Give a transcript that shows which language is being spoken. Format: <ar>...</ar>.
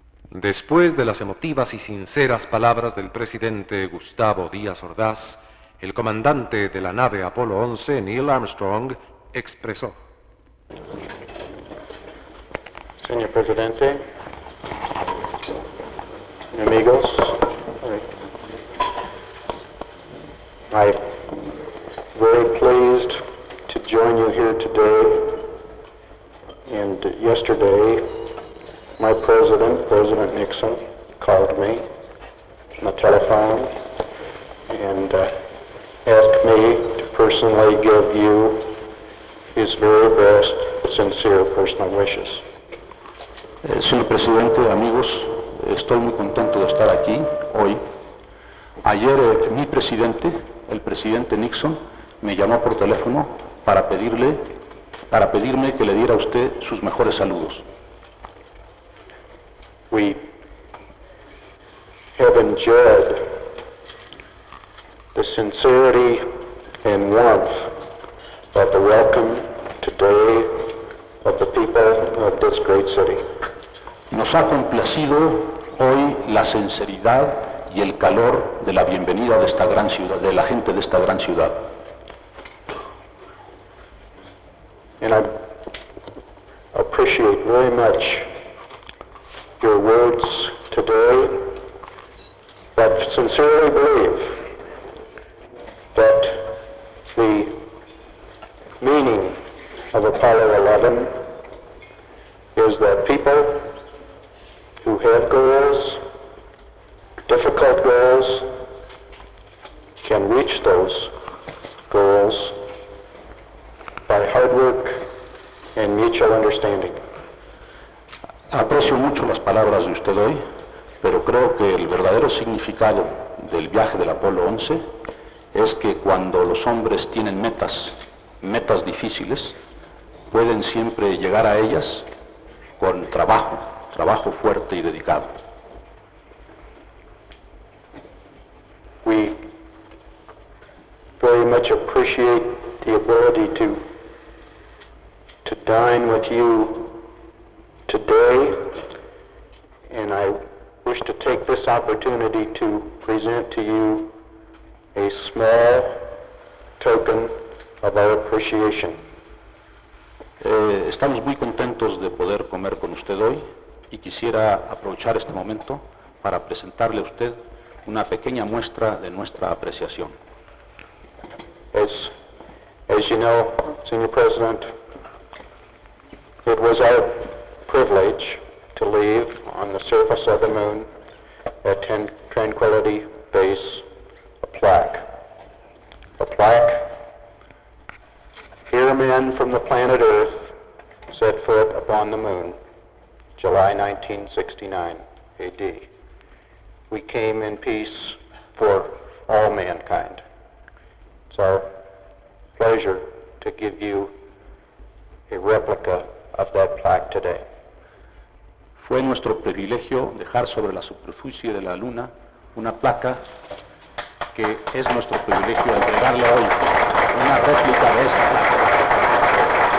<es>Después de las emotivas y sinceras palabras del presidente Gustavo Díaz Ordaz, el comandante de la nave Apolo 11, Neil Armstrong, expresó: Señor presidente, amigos,</es> <en>I'm very pleased to join you here today, and yesterday my president, President Nixon, called me on the telephone and asked me to personally give you his very best sincere personal wishes.</en> <es>Señor presidente, amigos, estoy muy contento de estar aquí hoy. Ayer mi presidente, el presidente Nixon, me llamó por teléfono para pedirme que le diera a usted sus mejores saludos.</es> <en>We have enjoyed the sincerity and warmth of the welcome today of the people of this great city.</en> <es>Nos ha complacido hoy la sinceridad y el calor de la bienvenida de esta gran ciudad, de la gente de esta gran ciudad.</es> <en>And I appreciate very much your words today, but sincerely believe that the meaning of Apollo 11 is that people who have goals, difficult goals, can reach those goals by hard work and mutual understanding.</en> <es>Aprecio mucho las palabras de usted hoy, pero creo que el verdadero significado del viaje del Apolo 11 es que cuando los hombres tienen metas difíciles, pueden siempre llegar a ellas con trabajo fuerte y dedicado.</es> <en>We very much appreciate the ability to dine with you today, and I wish to take this opportunity to present to you a small token of our appreciation.</en> <es>Estamos muy contentos de poder comer con usted hoy y quisiera aprovechar este momento para presentarle a usted una pequeña muestra de nuestra apreciación.</es> <en>As you know, Senior President, it was our privilege to leave on the surface of the moon at Tranquility Base a plaque. Here men from the planet Earth set foot upon the moon, July 1969 AD. We came in peace for all mankind. It's our pleasure to give you a replica of that plaque today.</en> <es>Fue nuestro privilegio dejar sobre la superficie de la luna una placa que es nuestro privilegio entregarle hoy, una réplica de esa placa.</es>